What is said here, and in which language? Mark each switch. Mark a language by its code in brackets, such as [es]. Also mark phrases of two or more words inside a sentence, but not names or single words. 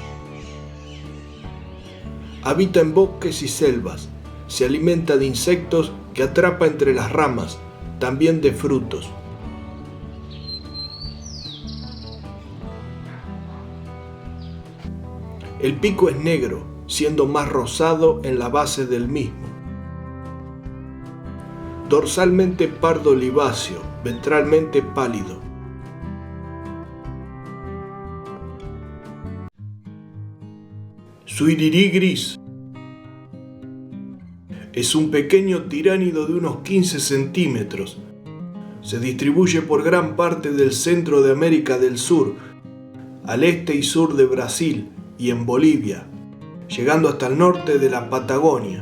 [es] Habita en bosques y selvas, se alimenta de insectos que atrapa entre las ramas, también de frutos. El pico es negro, siendo más rosado en la base del mismo. Dorsalmente pardo oliváceo, ventralmente pálido. Suirirí gris. Es un pequeño tiránido de unos 15 centímetros. Se distribuye por gran parte del centro de América del Sur, al este y sur de Brasil y en Bolivia, llegando hasta el norte de la Patagonia.